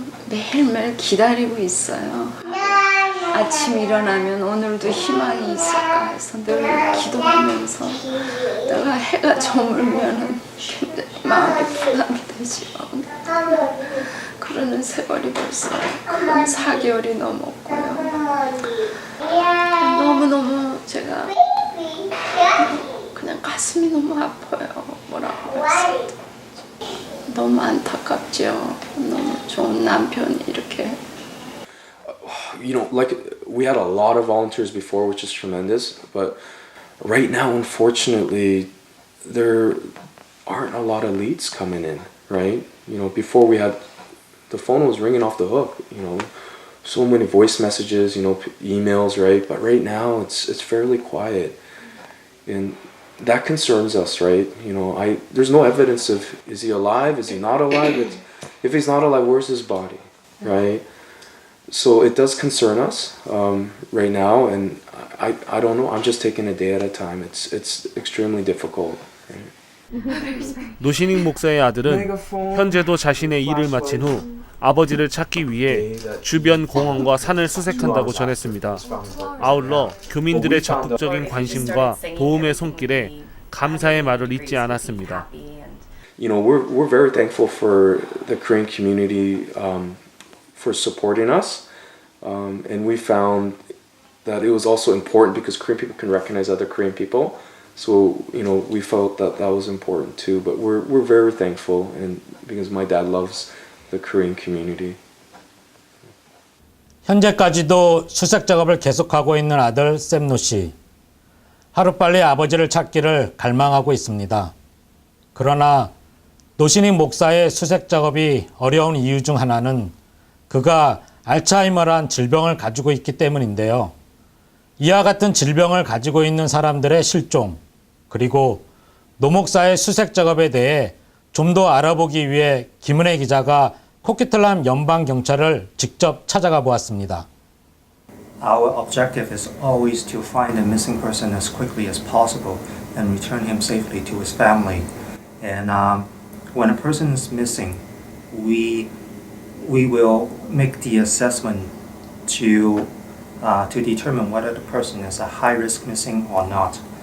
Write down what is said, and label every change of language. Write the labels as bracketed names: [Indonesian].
[Korean] 매일매일 기다리고 있어요. 아침 일어나면 오늘도 희망이 있을까 해서 늘 기도하면서 내가 해가 저물면 굉장히 마음이 부담이 되지만 그러는 세월이 벌써 큰 4개월이 넘었고요. 너무너무 제가 그냥 가슴이 너무 아파요. 뭐라고 했을 때 너무 안타깝죠. 너무 좋은 남편이 이렇게. [English] You know, like we had a lot of volunteers before, which is tremendous, but right now, unfortunately, there aren't a lot of leads coming in, right? You know, before we had, the phone was ringing off the hook, you know, so many voice messages, you know, emails, right? But right now, it's fairly quiet, and that concerns us, right? You know, there's no evidence of, is he alive? Is he not alive? If he's not alive, where's his body, right? So it does concern us right now, and I don't know. I'm just taking a day at a time. It's extremely difficult. [Korean] 노신익 목사의 아들은 현재도 자신의 일을 마친 후 아버지를 찾기 위해 주변 공원과 산을 수색한다고 전했습니다. 아울러 교민들의 적극적인 관심과 도움의 손길에 감사의 말을 잊지 않았습니다. [English] You know, we're very thankful for the Korean community for supporting us, and we found that it was also important because Korean people can recognize other Korean people. So, you know, we felt that that was important too. But we're very thankful, and because my dad loves the Korean community. [Korean] 현재까지도 수색 작업을 계속하고 있는 아들 샘노 씨. 하루빨리 아버지를 찾기를 갈망하고 있습니다. 그러나 노신익 목사의 수색 작업이 어려운 이유 중 하나는 그가 알츠하이머란 질병을 가지고 있기 때문인데요. 이와 같은 질병을 가지고 있는 사람들의 실종, 그리고 노 목사의 수색 작업에 대해 좀 더 알아보기 위해 김은혜 기자가 코키틀람 연방경찰을 직접 찾아가 보았습니다. [English] Our objective is always to find the missing person as quickly as possible and return him safely to his family. And when a person is missing, we will make the assessment to determine whether the person is a high risk missing or not.